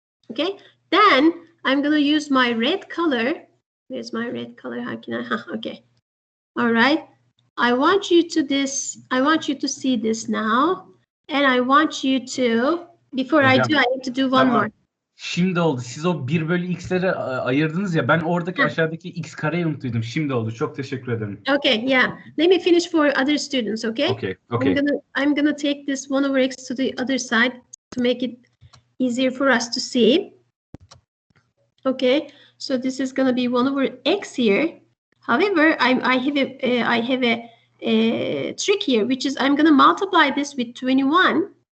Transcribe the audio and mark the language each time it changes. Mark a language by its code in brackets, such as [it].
[en] Okay, then I'm going to use my red color. Where's my red color? How can I? Okay. All right. I want you to see this now. And I want you to, before I do, I need to do one more. [tr] Şimdi oldu. Siz o 1 bölü x'leri ayırdınız ya. Ben oradaki aşağıdaki x kareyi unuttuydum. Şimdi oldu. Çok teşekkür ederim. [en] Okay, yeah. Let me finish for other students, okay? Okay. I'm gonna take this 1 over x to the other side to make it easier for us to see. Okay, so this is gonna be 1 over x here. However, I have a trick here, which is I'm gonna multiply this with 21.